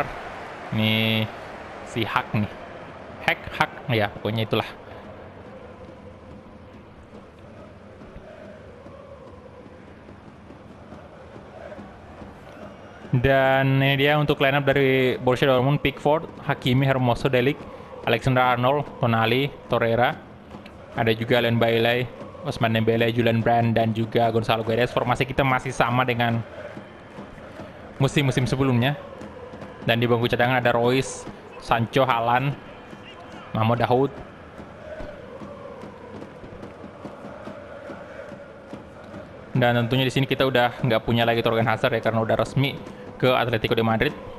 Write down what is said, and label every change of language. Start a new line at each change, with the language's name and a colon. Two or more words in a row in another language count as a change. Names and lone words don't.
Indonesian: Ini si Haq nih. Haq ya, pokoknya itulah. Dan ini dia untuk lineup dari Borussia Dortmund: Pickford, Hakimi, Hermoso, De Ligt, Alexander-Arnold, Tonali, Torreira. Ada juga Leon Bailey, Ousmane Dembele, Julian Brand, dan juga Gonzalo Guedes. Formasi kita masih sama dengan musim-musim sebelumnya. Dan di bangku cadangan ada Royce, Sancho, Haaland, Mahmoud Dahoud. Dan tentunya di sini kita udah nggak punya lagi Torgan Hazard ya, karena udah resmi ke Atletico de Madrid.